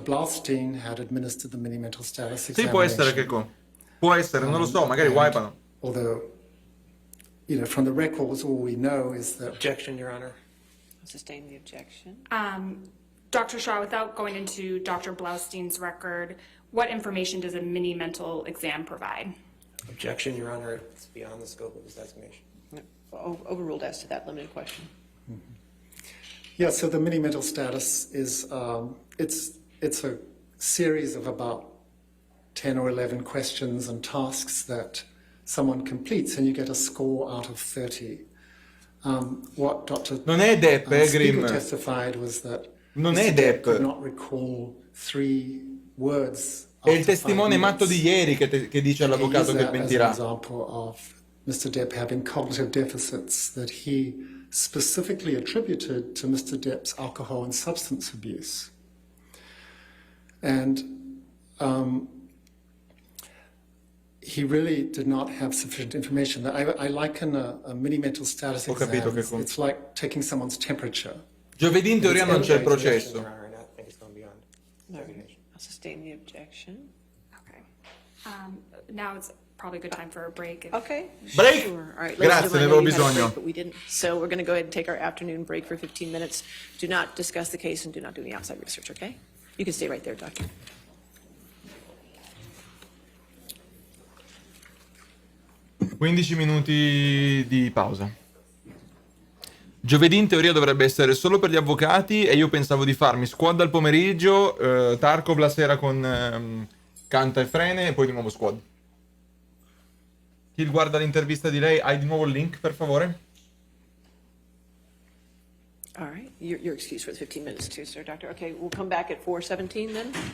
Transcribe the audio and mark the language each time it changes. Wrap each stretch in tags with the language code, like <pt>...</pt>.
<en>Blaustein had administered the mini mental status examination.</en> <it>Sì, può essere che può essere, non lo so, magari wipeano.</it> <en>Although, you know, from the records, all we know is that. Objection, Your Honor. Sustain the objection. Dr. Shaw, without going into Dr. Blaustein's record, what information does a mini mental exam provide? Objection, Your Honor. It's beyond the scope of his estimation. Overruled as to that limited question. Yeah, so the mini mental status is it's a series of about 10 or 11 questions and tasks that someone completes, and you get a score out of 30. What Dr.</en> <it>Non è Depp,</it> <en>Spiegel testified was that</en> <it>non è Depp.</it> <en>Could not recall 3 words.</en> <it>È il testimone matto di ieri che dice all'avvocato che mentirà.</it> <en>As an example of Mr. Depp having cognitive deficits that he specifically attributed to Mr. Depp's alcohol and substance abuse. And he really did not have sufficient information. I liken a mini mental status exam. It's like taking someone's temperature.</en> <it>Giovedì in teoria non c'è il processo.</it> <en>I'll sustain the objection. Okay. Now it's probably a good time for a break. Okay. Break? Sure. All right.</en> <it>Grazie, ne avevo bisogno.</it> <en>Break, but we didn't. So we're going to go ahead and take our afternoon break for 15 minutes. Do not discuss the case and do not do any outside research, okay? You can stay right there, doctor.</en> <it>«15 minuti di pausa. Giovedì in teoria dovrebbe essere solo per gli avvocati e io pensavo di farmi squad al pomeriggio, Tarkov la sera con Canta e Frene e poi di nuovo squad. Chi guarda l'intervista di lei, hai di nuovo il link per favore?</it> <en>All right. You're excused for the 15 minutes too, sir, doctor. Okay, we'll come back at 4:17 then.</en>